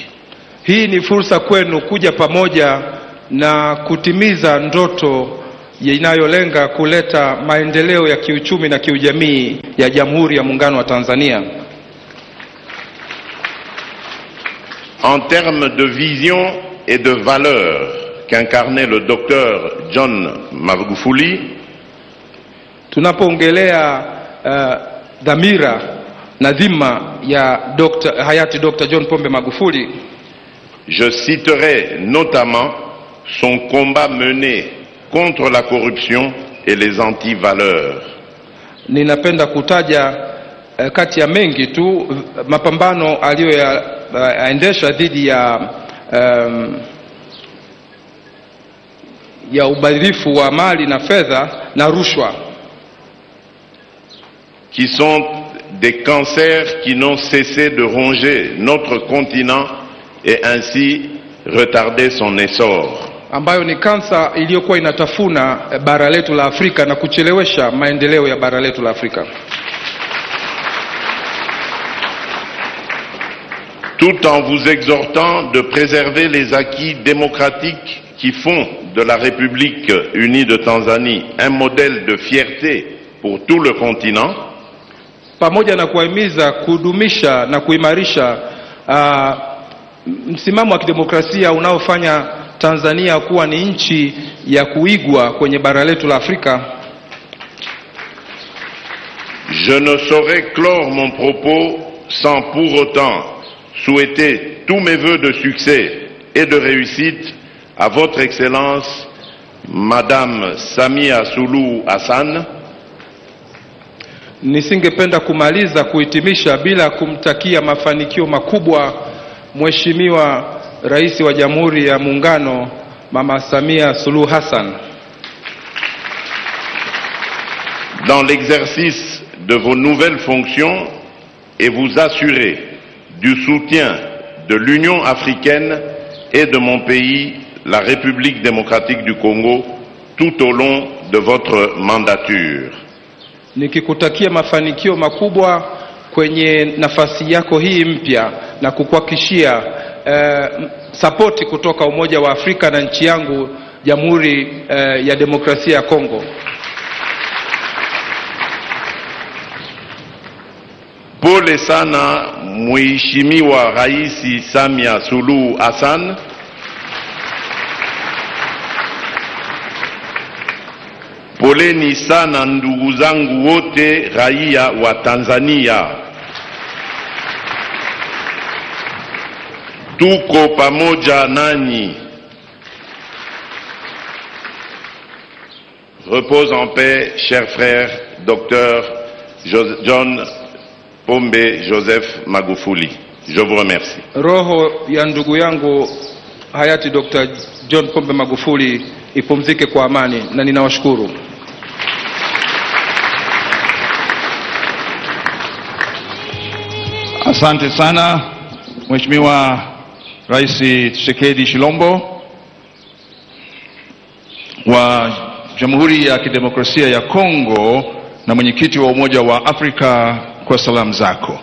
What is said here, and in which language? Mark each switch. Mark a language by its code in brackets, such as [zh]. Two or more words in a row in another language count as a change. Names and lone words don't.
[sw] Hii ni fursa kwenu kuja pamoja na kutimiza ndoto inayolenga kuleta maendeleo ya kiuchumi na kiujamii ya Jamhuri ya Muungano wa Tanzania. [fr] En termes de vision et de valeurs qu'incarnait le docteur John Magufuli, [sw] tunapoongelea dhamira na dhima ya hayati Dr. John Pombe Magufuli, [fr] je citerai notamment son combat mené contre la corruption et les anti-valeurs. [sw] Ninapenda kutaja kati ya mengi tu mapambano aliyoyaendesha dhidi ya ubadhirifu wa mali na fedha na rushwa, [fr] qui sont des cancers qui n'ont cessé de ronger notre continent et ainsi retarder son essor. [sw] Ambayo ni kansa iliyokuwa inatafuna bara letu la Afrika na kuchelewesha maendeleo ya bara letu la Afrika. [fr] Tout en vous exhortant de préserver les acquis démocratiques qui font de la République unie de Tanzanie un modèle de fierté pour tout le continent, [sw] pamoja na kuhimiza kudumisha na kuimarisha msimamo wa kidemokrasia unaofanya Tanzania kuwa ni nchi ya kuigwa kwenye bara letu la Afrika. [fr] Je ne saurais clore mon propos sans pour autant souhaiter tous mes vœux de succès et de réussite à votre Excellence Madame Samia Suluhu Hassan. [sw] Nisingependa kumaliza kuhitimisha bila kumtakia mafanikio makubwa Mheshimiwa Rais wa Jamhuri ya Muungano Mama Samia Suluhu Hassan. [fr] Dans l'exercice de vos nouvelles fonctions et vous assurer du soutien de l'Union africaine et de mon pays, la République démocratique du Congo, tout au long de votre mandature. [sw] Nikikutakia mafanikio makubwa kwenye nafasi yako hii mpya na kukuhakikishia sapoti kutoka Umoja wa Afrika na nchi yangu Jamhuri ya Demokrasia ya Kongo. Pole sana Mheshimiwa Rais Samia Suluhu Hassan. Poleni sana ndugu zangu wote raia wa Tanzania. Tuko pamoja nanyi. [fr] Repose en paix, cher frère, Dr. John Pombe Joseph Magufuli. Je vous remercie. [sw] Roho ya ndugu yangu hayati Dr. John Pombe Magufuli ipumzike kwa amani na ninawashukuru. Asante sana Mheshimiwa Rais Tshisekedi Tshilombo wa Jamhuri ya Kidemokrasia ya Kongo na mwenyekiti wa Umoja wa Afrika kwa salamu zako.